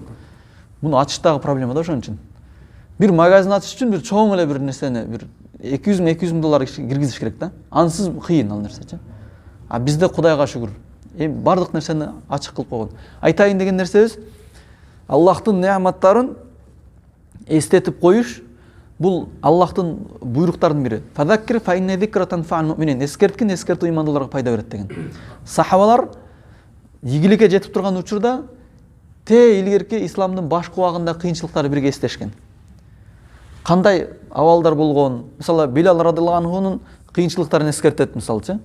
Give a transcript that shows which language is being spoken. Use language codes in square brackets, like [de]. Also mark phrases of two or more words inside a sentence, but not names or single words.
[ky] Муну ачыштагы проблема да ошон үчүн. Бир магазин ачыш үчүн бир чоң эле бир нерсени бир $200 000 киргизиш керек да. Ансыз кыйын ал нерсечи. А бизде Кудайга шүгүр. Бардык нерсени ачык кылып койгон. Айтайын деген нерсебиз Аллахтын неаматтарын эстетип коюш. Бул Аллахтын буйруктарынын бири. [ar] فذكر فإن الذكرى تنفع المؤمنين. [ky] Эскерткин, эскертүү имандууларга пайда берет деген. Сахабалар ийгиликке жетип турган учурда те илгерки исламдын баш кубагында кыйынчылыктарды бирге эстешкен. Кандай абалдар болгон? Мисалы, Билал [ar] رضي الله عنه [ky] кыйынчылыктарын эскертет, мисалчы.